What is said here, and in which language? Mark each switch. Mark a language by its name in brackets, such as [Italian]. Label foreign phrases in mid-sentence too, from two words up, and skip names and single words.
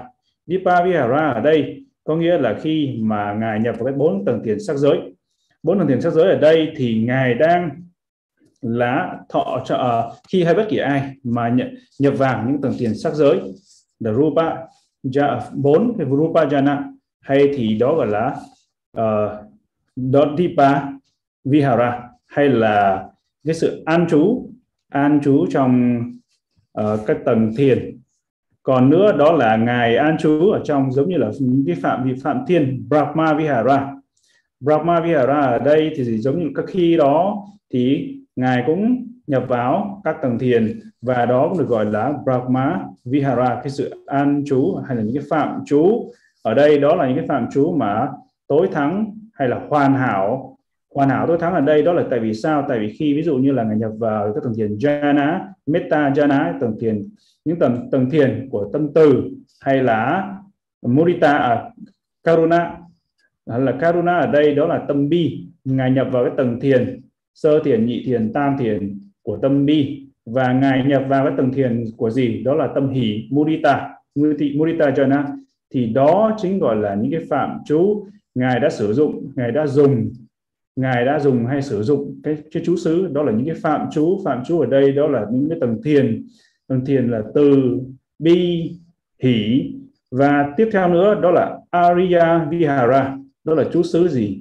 [Pali] Dipa vihara [Vietnamese] ở đây có nghĩa là khi mà Ngài nhập vào cái 4 tầng thiền sắc giới. 4 tầng thiền sắc giới ở đây thì Ngài đang là thọ cho khi hay bất kỳ ai mà nhập vào những tầng thiền sắc giới là rupa 4 cái [Pali] rupa jhana, [Vietnamese] hay thì đó gọi là [Pali] Dipa vihara, [Vietnamese] hay là cái sự an trú trong các tầng thiền. Còn nữa đó là Ngài an trú ở trong giống như là cái phạm thiên [Pali] Brahma vihara. Brahma vihara [Vietnamese] ở đây thì giống như các khi đó thì Ngài cũng nhập vào các tầng thiền, và đó cũng được gọi là [Pali] Brahma vihara, [Vietnamese] cái sự an trú hay là những cái phạm trú. Ở đây đó là những cái phạm trú mà tối thắng hay là hoàn hảo tối thắng ở đây đó là tại vì sao? Tại vì khi ví dụ như là Ngài nhập vào các tầng thiền [Pali] jhana, metta jhana, [Vietnamese] tầng thiền, những tầng thiền của tâm từ, hay là [Pali] mudita, karuna, [Vietnamese] hay là karuna ở đây đó là tâm bi. Ngài nhập vào cái tầng thiền sơ thiền, nhị thiền, tam thiền của tâm bi, và Ngài nhập vào cái tầng thiền của gì? Đó là tâm hỷ, [Pali] mudita jhana. [Vietnamese] Thì đó chính gọi là những cái phạm trú Ngài đã sử dụng, Ngài đã dùng hay sử dụng cái chú xứ, đó là những cái phạm trú ở đây đó là những cái tầng thiền là từ, bi, hỷ. Và tiếp theo nữa đó là [Pali] Ariya Vihara, [Vietnamese] đó là chú xứ gì?